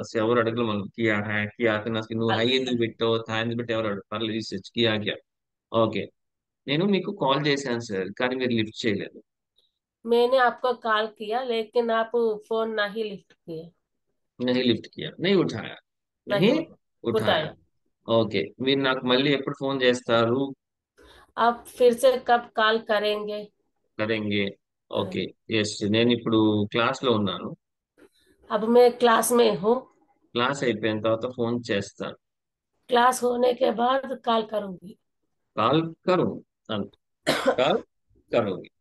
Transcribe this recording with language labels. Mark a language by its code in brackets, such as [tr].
[te] అసలు ఎవరు అడగలు మనం [hi] కియా హై కియా [te] అసలు నువ్వు హై ఎందుకు పెట్టావు థా ఎందుకు పెట్టావు ఎవరు అడగరు. పర్లేదు రీసెర్చ్ [hi] కియా క్యా. [te] ఓకే నేను మీకు కాల్ చేశాను సార్ కానీ మీరు లిఫ్ట్ చేయలేదు. [hi] मैंने आपको कॉल किया लेकिन आप फोन नहीं लिफ्ट किए। नहीं लिफ्ट किया, नहीं उठाया, नहीं नहीं उठाया. उठाया। [te] ఓకే, మీరు నాకు మళ్ళీ ఎప్పుడు ఫోన్ చేస్తారు? [hi] आप फिर से कब कॉल करेंगे? కరెంగే. ఓకే. करेंगे। [te] ఎస్, నేను ఇప్పుడు క్లాస్ లో ఉన్నాను. [hi] अब मैं क्लास में हूँ। [te] క్లాస్ అయిపోయిన తర్వాత ఫోన్ చేస్తాను. [hi] क्लास होने के बाद कॉल करूंगी। కాల్ కరు [te] అంతే, [hi] కాల్ కరోगे.